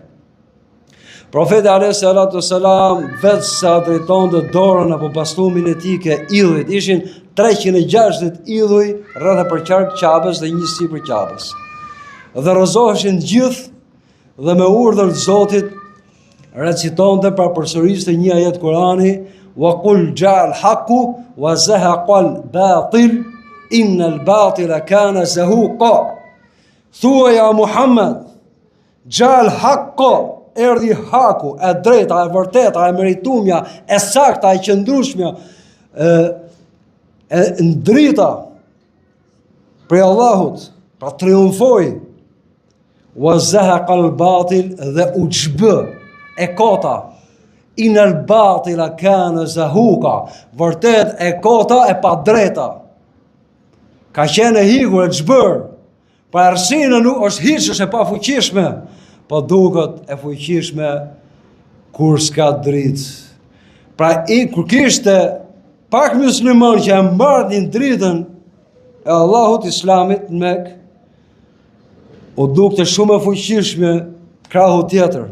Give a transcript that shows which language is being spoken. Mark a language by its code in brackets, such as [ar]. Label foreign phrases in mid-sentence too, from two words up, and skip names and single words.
[sq] Profeti [ar] عليه الصلاة والسلام [sq] vetë sa drejtonte dorën apo bastumin e tij ke idhujt, ishin 360 idhuj rreth e përqark Qabes dhe një sipër Qabes. Dhe rrezoheshin gjithë dhe me urdhër të Zotit recitonte pra përsëriste një ajet Kurani, [ar] وقل جاء الحق وزهق الباطل إن الباطل كان زهوقا. [sq] Thua ja Muhammed, [ar] جاء الحق, [sq] erdhi haku, e drejta, e vërteta, e meritumja, e sakta, e qëndrueshmja, e ndrita prej Allahut, pra triumfoi. [ar] وزهق الباطل, [sq] dhe u çbë e kota. [ar] إن الباطل كان زهوقا, [sq] vërtet e kota e pa drejta. Ka qenë e hikur e çbër. Pra errësira nuk është hiç, është e pafuqishme, po duket e fuqishme kur s'ka dritë. Pra kur kishte pak musliman që e mbartin dritën e Allahut Islamit në Mekë, u dukte shumë e fuqishme krahu tjetër.